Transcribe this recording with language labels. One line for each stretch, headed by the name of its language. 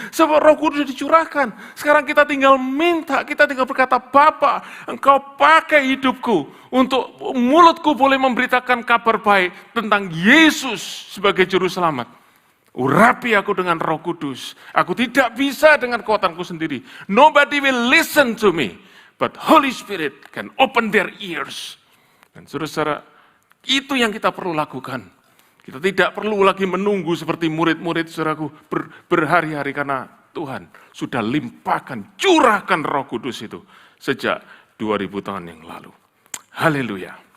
Indonesian: Sebab Roh Kudus dicurahkan. Sekarang kita tinggal minta, kita tinggal berkata, Bapa, engkau pakai hidupku untuk mulutku boleh memberitakan kabar baik tentang Yesus sebagai juru selamat. Urapi aku dengan Roh Kudus. Aku tidak bisa dengan kekuatanku sendiri.
English: Nobody will listen to me, but Holy Spirit can open their ears.
Indonesian: Dan saudara-saudara, itu yang kita perlu lakukan. Kita tidak perlu lagi menunggu seperti murid-murid saudaraku berhari-hari karena Tuhan sudah limpahkan, curahkan Roh Kudus itu sejak 2000 tahun yang lalu. Haleluya.